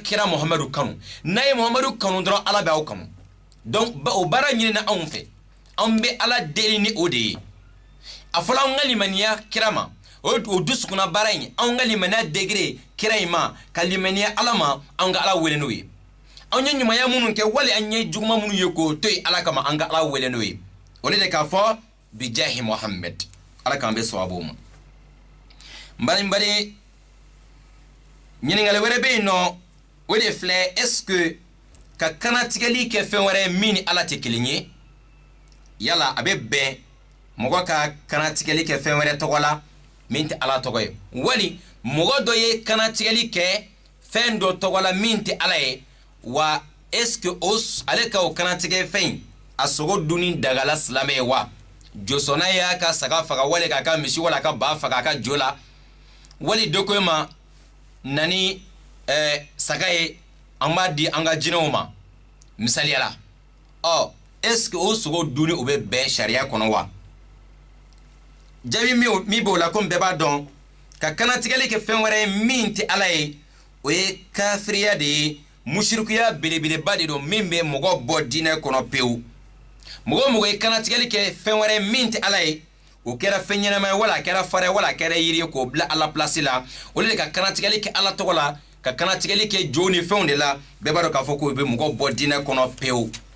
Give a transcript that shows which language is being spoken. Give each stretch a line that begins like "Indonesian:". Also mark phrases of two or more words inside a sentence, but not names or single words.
Bambara: kira muhamadu kanu n'a ye muhamadu kanu dɔrɔn ala bɛ aw kanu donc o baara ɲini na anw fɛ an bɛ ala deli ni o de ye a fɔra an ka limaniya kira ma o dusukuna baara in an ka limaniya degré kira in ma ka limaniya ala ma an ka ala wele n'o ye an ye ɲumanya minnu kɛ wali an ye juguma minnu ye k'o to yen ala kama an ka ala wele n'o ye o de k'a fɔ
Arabic: بجاه محمد
Bambara: ala k'an bɛ sababu ma n bari ɲininkali wɛrɛ bɛ yen nɔ o de filɛ
French: est ce que
Bambara: ka kanatigɛli kɛ fɛn wɛrɛ min ni ala tɛ kelen ye yala a bɛ bɛn mɔgɔ ka kanatigɛli kɛ fɛn wɛrɛ tɔgɔ la min tɛ ala tɔgɔ ye wali mɔgɔ dɔ ye kanatigɛli kɛ fɛn dɔ tɔgɔ la min tɛ ala ye wa
French: est ce que
Bambara: ale ka o kanatigɛ fɛn a sogo dunni dagala silamɛ ye wa josɔnna y'a ka saga faga wali k'a ka misi wali a ka ba faga a ka jo la wali dɔ ko ma nani saga ye an b'a di an ka jinɛw ma misaliya la
French: est ce que
Bambara: o sogo dunni o bɛ bɛn sariya kɔnɔ wa jaabi min b'o la ko bɛɛ b'a dɔn ka kanatigɛli kɛ fɛn wɛrɛ ye min tɛ ala ye o ye kafiriya de ye mushirikuya belebeleba de don min bɛ mɔgɔ bɔ diinɛ kɔnɔ pewu mɔgɔ ye kanatigɛli kɛ fɛn wɛrɛ min tɛ ala ye o kɛra fɛn ɲɛnama ye wala a kɛra fara ye wala a kɛra yiri ye k'o bila ala place la o de ka kanatigɛli kɛ ala tɔgɔ la ka kanatigɛli kɛ jo ni fɛnw de la bɛɛ b'a dɔn k'a fɔ k'o bɛ mɔgɔ bɔ diinɛ kɔnɔ pewu